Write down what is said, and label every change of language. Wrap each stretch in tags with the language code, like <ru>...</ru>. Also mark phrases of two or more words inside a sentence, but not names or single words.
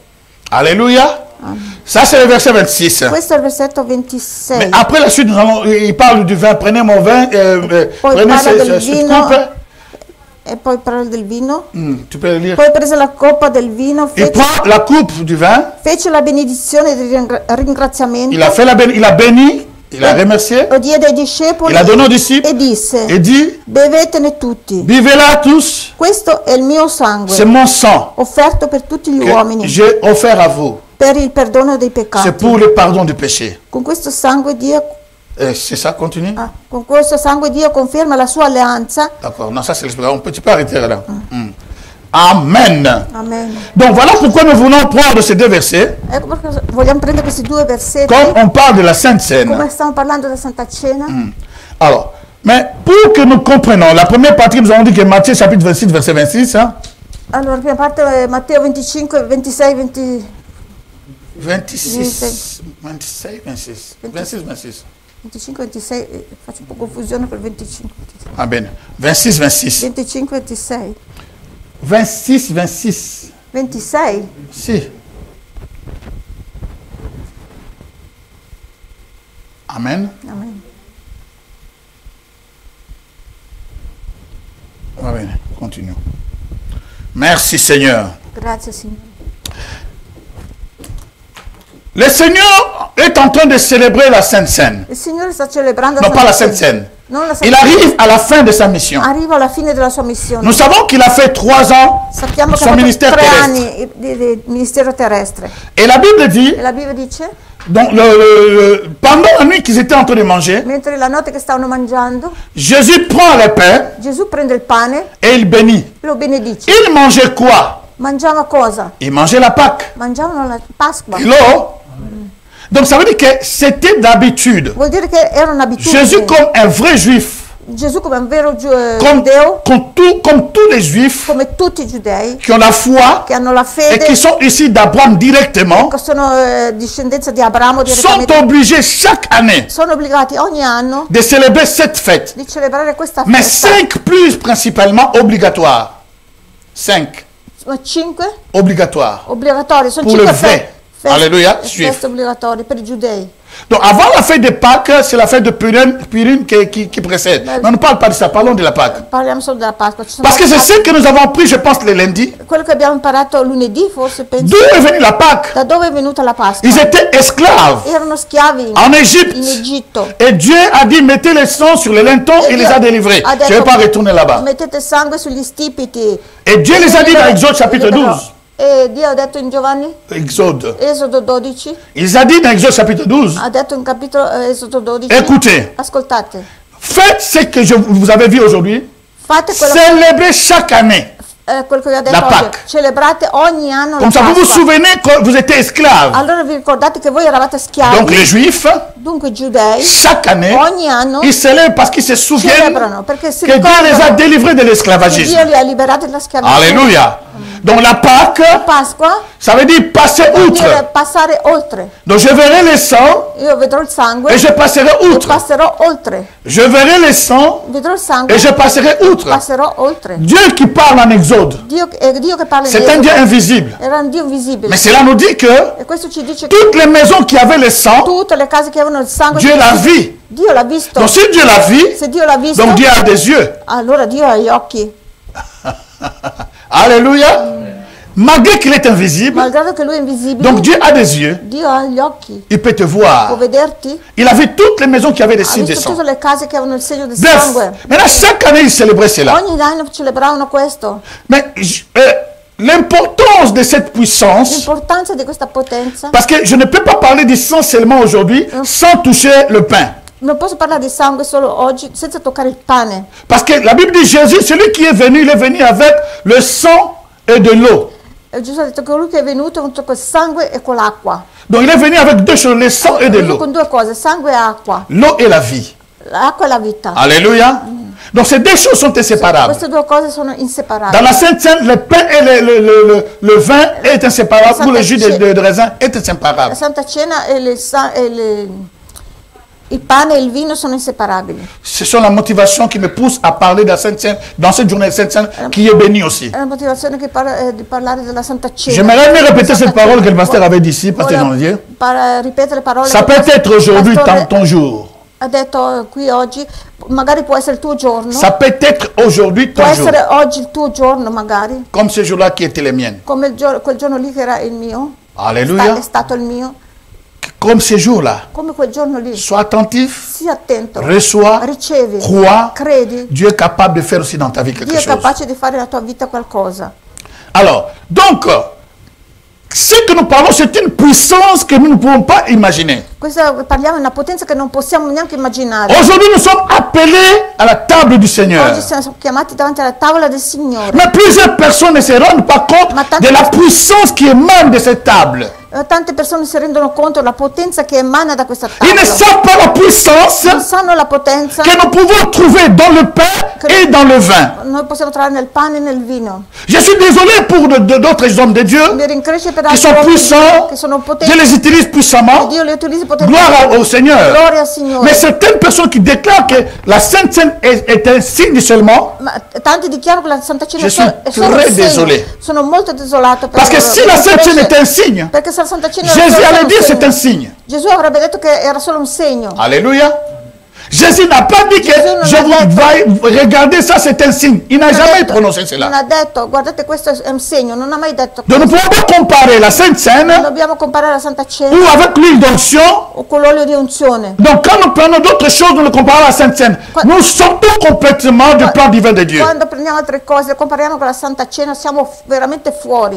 <fr>Alléluia. Ça, c'est le verset 26.</fr> <it>Questo è il versetto 26.</it> <fr>Mais après la suite, il parle du vin. Prenez mon vin,</fr> <it>Poi</it> <fr>prenez</fr> <it>parla del</it> <fr>cette</fr> <it>vino,</it> <fr>coupe.</fr> <it>e poi parla del vino.</it> <fr>Tu peux le lire.</fr> <it>Poi prese la coppa del vino,</it> <fr>Il prend la coupe du vin.</fr> <it>fece la benedizione di ringraziamento.</it> <fr>Il a fait il a béni, il a remercié,</fr> <it>Lo diede ai discepoli</it> <fr>il a donné aux disciples</fr> <it>e disse:</it> <fr>et dit,</fr> <it>bevetene tutti.</it> <fr>buvez-la tous,</fr> <it>Questo è il mio</it> <fr>c'est</fr> <it>sangue,</it> <fr>mon sang</fr> <it>offerto per tutti gli</it> <fr>que</fr> <it>uomini,</it> <fr>j'ai offert à vous.</fr> <it>per il perdono dei</it> <fr>C'est</fr> <it>peccati.</it> <fr>pour le pardon du péché.</fr> <it>Con questo sangue Dio,</it> <fr>C'est ça, continue. con questo sangue Dio conferma la sua alleanza. D'accord, non, ça c'est l'expression. Tu peux arrêter là. Amen. Amen. Donc voilà pourquoi nous voulons prendre ces deux versets.</fr> <it>Ecco perché vogliamo prendere questi due versetti.</it> <fr>Comme on parle de la Sainte Seine.</fr> <it>Come stiamo parlando della Santa Cena.</it> <fr>Alors, mais pour que nous comprenions, la première partie, nous avons dit que Matthieu chapitre 26, verset 26. Hein?</fr> <it>Allora, la prima parte è Matteo 25, 26, 20. 26, 26, 26. 26, 26. 25, 26, faccio un po' confusione col 25. Ah bene, 26, 26. 25, 26. 26, 26. 26? Si. Amen. Amen. Va bene,</it> <fr>continuons. Merci Seigneur.</fr> <it>Grazie Signore.</it> <fr>Le Seigneur est en train de célébrer la Sainte Seine.</fr> <it>Il Signore sta celebrando</it> <fr>Non, pas la Sainte Seine.</fr> <it>Non la Santa</it> <fr>Il arrive à la fin de sa mission.</fr> <it>Arriva alla fine della sua missione.</it> <fr>Nous savons qu'il a fait 3 ans</fr> <it>Sappiamo che ha</it> <fr>son</fr> <it>fatto</it> <fr>ministère</fr> <it>3</it> <fr>terrestre.</fr> <it>anni di ministero terrestre.</it> <fr>Et la Bible dit,</fr> <it>E la Bibbia dice,</it> <fr>donc, pendant la nuit qu'ils étaient en train de manger,</fr> <it>mentre la notte che stavano mangiando,</it> <fr>Jésus prend le pain</fr> <it>Gesù prende il pane</it> <fr>et il bénit.</fr> <it>e lo benedice.</it> <fr>Il mangeait quoi?</fr> <it>Mangiava cosa?</it> <fr>Il mangeait la Pâque.</fr> <it>Mangiavano la Pasqua.</it> <fr>Hello? Donc ça veut dire que c'était d'habitude.</fr> <it>Vuol dire che era un'abitudine.</it> <fr>Jésus comme un vrai juif,</fr> <it>Gesù come un vero</it> <fr>comme</fr> <it>giudeo,</it> <fr>tous les juifs</fr> <it>come tutti i giudei</it> <fr>qui ont la foi</fr> <it>che hanno la</it> <fr>et</fr> <it>fede,</it> <fr>qui sont ici d'Abraham directement,</fr> <it>che sono discendenza di Abramo</it> <fr>sont</fr> <it>direttamente,</it> <fr>obligés chaque année</fr> <it>sono obbligati ogni anno</it> <fr>de célébrer cette fête.</fr> <it>di celebrare questa</it> <fr>Mais</fr> <it>festa.</it> <fr>5 plus principalement obligatoires.</fr> <it>5 Sono 5</it> <fr>obligatoires.</fr> <it>obbligatori, sono</it> <fr>Pour le</fr> <it>5</it> <fr>vrai. Alléluia,</fr> <it>feste</it> <fr>juif.</fr> <it>obbligatorie per i giudei.</it> <fr>Donc avant la fête de Pâques, c'est la fête de Purim qui précède. Mais on ne parle pas de ça, parlons de la Pâques.</fr> <it>Parliamo solo della Pasqua. Ci sono</it> <fr>Parce que c'est</fr> <it>stati-</it> <fr>ce que nous avons appris, je pense, le lundi.</fr> <it>quello che abbiamo imparato lunedì, forse penso.</it> <fr>D'où est venue la Pâques?</fr> <it>Da dove è venuta la Pasqua?</it> <fr>Ils étaient esclaves</fr> <it>Erano schiavi</it> <fr>en</fr> <it>in</it> <fr>Égypte.</fr> <it>Egitto.</it> <fr>Et Dieu a dit, mettez le sang sur les lintons et les a délivrés.</fr> <it>Ha</it> <fr>Je ne</fr> <it>detto,</it> <fr>vais pas retourner là-bas.</fr> <it>mettete sangue sugli stipiti.</it> <fr>Et Dieu les a dit dans Exode chapitre 12.</fr> <it>E Dio ha detto in Giovanni,</it> <fr>Exode.</fr> <it>Esodo 12,</it> <fr>Il a dit dans Exode chapitre 12,</fr> <it>ha detto in capitolo Esodo 12,</it> <fr>écoutez,</fr> <it>ascoltate,</it> <fr>faites ce que vous avez vu aujourd'hui,</fr> <it>fate</it> <fr>célébrez chaque année.</fr> <it>quello che vi ho detto</it> <fr>La</fr> <it>oggi,</it> <fr>Pâques.</fr> <it>celebrate ogni anno</it> <fr>Comme</fr> <it>la</it> <fr>ça, vous vous</fr> <it>Pasqua.</it> <fr>souvenez que vous étiez esclaves.</fr> <it>Allora vi ricordate che voi eravate schiavi,</it> <fr>Donc les Juifs,</fr> <it>dunque i giudei</it> <fr>chaque année,</fr> <it>ogni anno</it> <fr>ils célèbrent parce qu'ils se souviennent</fr> <it>celebrano perché si</it> <fr>que Dieu les a</fr> <it>ricordano</it> <fr>délivrés de</fr> <it>che</it> <fr>l'esclavagisme.</fr> <it>Dio li ha liberati dalla schiavitù.</it> <fr>Alléluia. Donc la Pâques,</fr> <it>Pasqua</it> <fr>ça veut dire passer</fr> <it>vuol dire</it> <fr>outre.</fr> <it>passare oltre.</it> <fr>Donc je verrai le sang</fr> <it>Io vedrò il sangue</it> <fr>et je passerai</fr> <it>e</it> <fr>outre.</fr> <it>passerò oltre.</it> <fr>Je verrai le sang</fr> <it>Vedrò il sangue</it> <fr>et je passerai outre.</fr> <it>passerò oltre.</it> <fr>Dieu qui parle en Exode,</fr> <it>È Dio che parla in</it> <fr>c'est un Dieu</fr> <it>Esodo.</it> <fr>invisible.</fr> <it>Era un Dio invisibile.</it> <fr>Mais cela nous dit que</fr> <it>E questo ci dice che</it> <fr>toutes les maisons qui avaient le sang,</fr> <it>tutte le case che avevano il sangue,</it> <fr>Dieu l'a vu.</fr> <it>Dio l'ha visto.</it> <fr>Donc si Dieu l'a vu,</fr> <it>Se Dio l'ha visto,</it> <fr>donc Dieu a des yeux.</fr> <it>allora Dio ha gli occhi.</it> <fr>Alléluia. Malgré qu'il est invisible,</fr> <it>Malgrado che lui è invisibile,</it> <fr>donc Dieu a des yeux.</fr> <it>Dio ha gli occhi.</it> <fr>Il peut te</fr> <it>Può</it> <fr>voir.</fr> <it>vederti.</it> <fr>Il a vu toutes les maisons qui avaient des</fr> <it>Ha</it> <fr>signes de</fr> <it>visto</it> <fr>sang.</fr> <it>tutte le case che avevano il segno del</it> <fr>Bref,</fr> <it>sangue.</it> <fr>maintenant chaque année il célébrait cela.</fr> <it>Ogni anno celebravano questo.</it> <fr>Mais l'importance de cette puissance,</fr> <it>L'importanza di questa potenza.</it> <fr>parce que je ne peux pas parler du sang seulement aujourd'hui sans toucher le pain.</fr> <it>Non posso parlare di sangue solo oggi senza toccare il pane.</it> <fr>Parce que la Bible dit Jésus, celui qui est venu, il est venu avec le sang et de l'eau.</fr> <it>E Gesù ha detto che colui che è venuto con il sangue e con l'acqua.</it> <fr>Donc il est venu avec deux choses, le sang et</fr> <it>È</it> <fr>de</fr> <it>venuto</it> <fr>l'eau.</fr> <it>con due cose, sangue e acqua.</it> <fr>L'eau et la vie.</fr> <it>L'acqua e la vita.</it> <fr>Alléluia. Donc ces deux choses sont inséparables.</fr> <it>Queste due cose sono</it> <fr>Dans</fr> <it>inseparabili.</it> <fr>la Sainte Seine, le pain et le vin est inséparable, ou le jus de raisin est</fr> <it>La</it> <fr>inséparable.</fr> <it>Santa Cena e Il pane e il vino sono inseparabili.</it> <fr>Ce sont la motivation qui me pousse à parler de la Sainte Seine, dans cette journée de Sainte Seine qui est bénie aussi.</fr> <it>È la motivazione che di parlare della Santa Cena.</it> <fr>J'aimerais bien répéter cette parole que le pasteur avait dit ici, pasteur Janvier.</fr> <it>Ripetere le parole</it> <fr>Ça peut être aujourd'hui ton jour.</fr> <it>Ha detto qui oggi, magari può essere il tuo giorno.</it> <fr>Ça peut être aujourd'hui ton</fr> <it>Può</it> <fr>jour.</fr> <it>essere oggi il tuo giorno magari.</it> <fr>Comme ce jour-là qui était le mien.</fr> <it>Come quel giorno lì che era il mio.</it> <fr>Alléluia.</fr> <it>È stato il mio.</it> <fr>Comme ce jour-là.</fr> <it>Come quel giorno lì.</it> <fr>Sois attentif.</fr> <it>Sii attento.</it> <fr>Reçois.</fr> <it>Ricevi.</it> <fr>Crois.</fr> <it>Credi.</it> <fr>Dieu est capable de faire aussi dans ta vie quelque</fr> <it>Dio è</it> <fr>chose.</fr> <it>capace di fare nella tua vita qualcosa.</it> <fr>Alors, donc, ce que nous parlons, c'est une puissance que nous ne pouvons pas imaginer.</fr> <it>Parliamo di una potenza che non possiamo neanche immaginare.</it> <fr>Aujourd'hui, nous sommes appelés à la table du Seigneur.</fr> <it>Oggi siamo chiamati davanti alla tavola del Signore.</it> <fr>Mais plusieurs personnes ne se rendent pas compte de la puissance qui émane de cette table.</fr> <it>Tante persone si rendono conto della potenza che emana da questa</it> <fr>Ils ne</fr> <it>tavola.</it> <fr>savent pas la puissance</fr> <it>Non sanno la potenza</it> <fr>que nous pouvons trouver dans le pain et dans le vin.</fr> <it>noi possiamo trovare nel pane e nel vino.</it> <fr>Je suis désolé pour d'autres hommes de Dieu</fr> <it>Mi rincresce per</it> <fr>qui</fr> <it>altri</it> <fr>sont</fr> <it>uomini</it> <fr>puissants.</fr> <it>che sono</it> <fr>Je</fr> <it>potenti.</it> <fr>les utilise puissamment.</fr> <it>Dio li utilizza</it> <fr>Gloire</fr> <it>potentemente.</it> <fr>au Seigneur.</fr> <it>Gloria al Signore.</it> <fr>Mais certaines personnes qui déclarent que la Sainte Seine est un signe seulement,</fr> <it>Ma tanti dichiarano che la Santa Cena</it> <fr>Je suis</fr> <it>è solo</it> <fr>très</fr> <it>un segno.</it> <fr>désolé.</fr> <it>Sono molto desolato per</it> <fr>parce que</fr> <it>loro.</it> <fr>si la</fr> <it>Mi</it> <fr>Sainte Seine</fr> <it>rincresce</it> <fr>est un signe,</fr> <it>perché se la Santa Cena</it> <fr>Jésus</fr> <it>era</it> <fr>allait</fr> <it>solo</it> <fr>dire</fr> <it>un</it> <fr>c'est un</fr> <it>segno.</it> <fr>signe.</fr> <it>Gesù avrebbe detto che era solo un segno.</it> <fr>Alléluia. Jésus n'a pas dit que</fr> <it>Jésus non</it> <fr>je</fr> <it>ha</it> <fr>vous</fr> <it>detto-</it> <fr>vais regarder ça, c'est un signe. Il n'a</fr> <it>Non ha</it> <fr>jamais</fr> <it>detto-</it> <fr>prononcé</fr> <it>Non</it> <fr>cela.</fr> <it>ha detto, guardate questo è un segno, non ha mai detto</it> <fr>Donc nous ne pouvons pas comparer la Sainte Seine</fr> <it>dobbiamo comparare la Santa Cena</it> <fr>ou avec l'huile d'onction.</fr> <it>o con l'olio di unzione.</it> <fr>Donc quand nous prenons d'autres choses, nous le comparons à la Sainte Seine. Nous sortons complètement du plan divin de Dieu.</fr> <it>Quando prendiamo altre cose e compariamo con la Santa Cena siamo veramente fuori.</it>